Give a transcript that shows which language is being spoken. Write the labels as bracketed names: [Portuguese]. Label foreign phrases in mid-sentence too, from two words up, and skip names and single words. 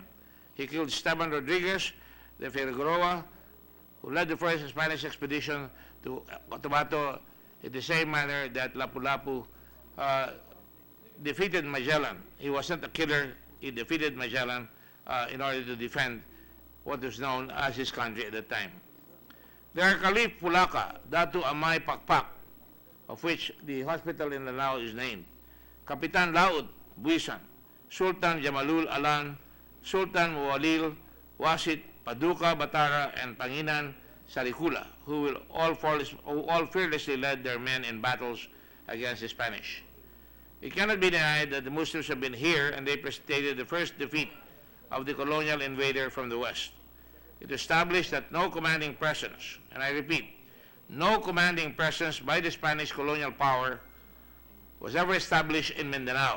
[English] He killed Esteban Rodriguez de Figueroa, who led the first Spanish expedition to Cotabato in the same manner that Lapu-Lapu defeated Magellan. He wasn't a killer, he defeated Magellan in order to defend what was known as his country at the time. There are Caliph Pulaka, Datu Amay Pakpak, of which the hospital in Lanao is named, Kapitan Laut Buisan, Sultan Jamalul Alan, Sultan Muwalil, Wasit, Paduka Batara, and Panginan Sarikula, who all fearlessly led their men in battles against the Spanish. It cannot be denied that the Muslims have been here, and they precipitated the first defeat of the colonial invader from the west. It established that no commanding presence, and I repeat, no commanding presence by the Spanish colonial power was ever established in Mindanao.